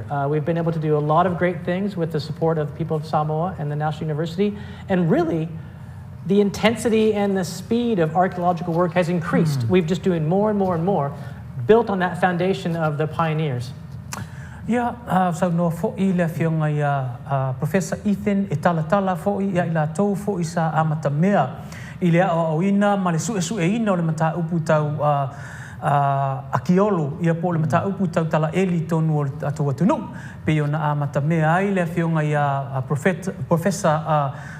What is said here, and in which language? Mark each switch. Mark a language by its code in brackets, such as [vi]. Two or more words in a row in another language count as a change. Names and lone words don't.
[en] We've been able to do a lot of great things with the support of the people of Samoa and the National University, and really the intensity and the speed of archaeological work has increased. We've just doing more and more and more, built on that foundation of the pioneers. [sm] Yeah, so no fo'i le fionga ia Professor Ethan e tala fo'i ia ila tau fo'i sa amata mea i le o ina ma le su e ina o le mata upu tau akiolo ia po le mata upu tau tala eli tonu o atu atunu pe ona amata mea ai le fionga ia Professor